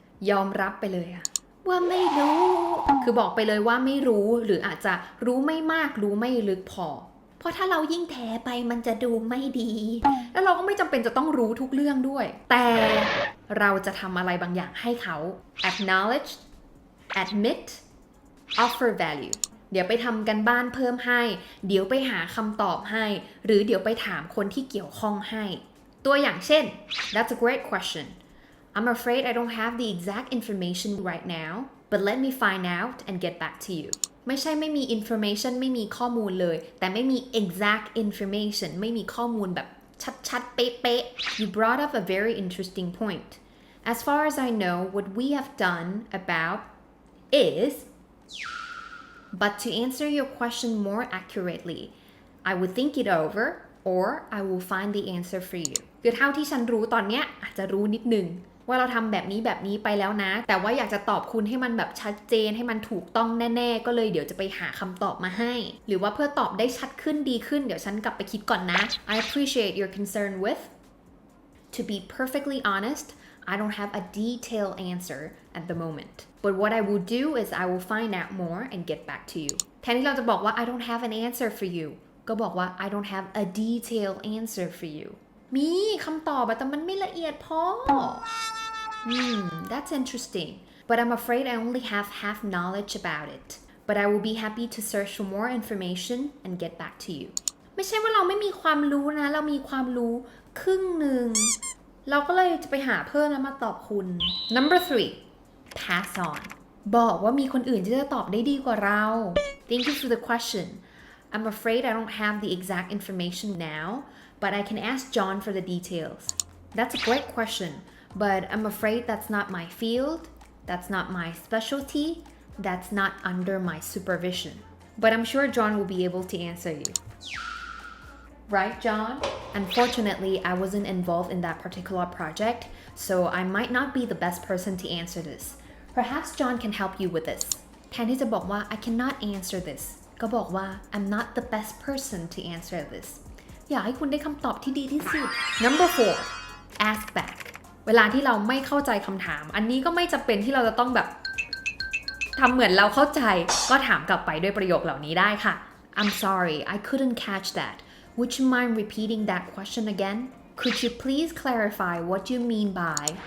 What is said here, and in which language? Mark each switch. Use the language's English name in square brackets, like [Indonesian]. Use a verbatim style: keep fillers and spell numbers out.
[Thai] ยอมรับไปเลยอะว่าไม่รู้คือบอกไปเลยว่าไม่รู้หรืออาจจะรู้ไม่มากรู้ไม่ลึกพอเพราะถ้าเรายิ่งแถไปมันจะดูไม่ดีแล้วเราก็ไม่จำเป็นจะต้องรู้ทุกเรื่องด้วยแต่เราจะทำอะไรบางอย่างให้เขา [English] acknowledge admit offer value [Thai] เดี๋ยวไปทำกันบ้านเพิ่มให้เดี๋ยวไปหาคำตอบให้หรือเดี๋ยวไปถามคนที่เกี่ยวข้องให้ตัวอย่างเช่น [English] That's a great question. I'm afraid I don't have the exact information right now, but let me find out and get back to you. [Thai] ไม่ใช่ไม่มี information ไม่มีข้อมูลเลยแต่ไม่มี exact information ไม่มีข้อมูลแบบชัดๆเป๊ะๆ [English] You brought up a very interesting point. As far as I know, what we have done about is, but to answer your question more accurately, I will think it over. or I will find the answer for you [Thai] คือเท่าที่ฉันรู้ตอนเนี้ยอาจจะรู้นิดนึงว่าเราทำแบบนี้แบบนี้ไปแล้วนะแต่ว่าอยากจะตอบคุณให้มันแบบชัดเจนให้มันถูกต้องแน่ๆก็เลยเดี๋ยวจะไปหาคำตอบมาให้หรือว่าเพื่อตอบได้ชัดขึ้นดีขึ้นเดี๋ยวฉันกลับไปคิดก่อนนะ [English] I appreciate your concern with To be perfectly honest, I don't have a detailed answer at the moment. But what I will do is I will find out more and get back to you. [Thai] แทนที่เราจะบอกว่า [English] I don't have an answer for you [Thai] ก็บอกว่า [English] I don't have a detailed answer for you [Thai] มีคำตอบแต่มันไม่ละเอียดพอ [English] Hmm, that's interesting. But I'm afraid I only have half knowledge about it. But I will be happy to search for more information and get back to you. [Thai] ไม่ใช่ว่าเราไม่มีความรู้นะเรามีความรู้ครึ่งหนึ่งเราก็เลยจะไปหาเพิ่มแล้วมาตอบคุณ [English] Number three, pass on. [Thai] บอกว่ามีคนอื่นที่จะตอบได้ดีกว่าเรา [English] Thank you for the question. I'm afraid I don't have the exact information now, but I can ask John for the details. That's a great question, but I'm afraid that's not my field, that's not my specialty, that's not under my supervision. But I'm sure John will be able to answer you. Right, John? Unfortunately, I wasn't involved in that particular project, so I might not be the best person to answer this. Perhaps John can help you with this. [Thai] แทนที่จะบอกว่า [English] I cannot answer this. [Thai] ก็บอกว่า [English] I'm not the best person to answer this [Thai] อยากให้คุณได้คำตอบที่ดีที่สุด [English] Number four ask back [Thai] เวลาที่เราไม่เข้าใจคำถามอันนี้ก็ไม่จำเป็นที่เราจะต้องแบบทำเหมือนเราเข้าใจก็ถามกลับไปด้วยประโยคเหล่านี้ได้ค่ะ [English] I'm sorry I couldn't catch that Would you mind repeating that question again Could you please clarify what you mean by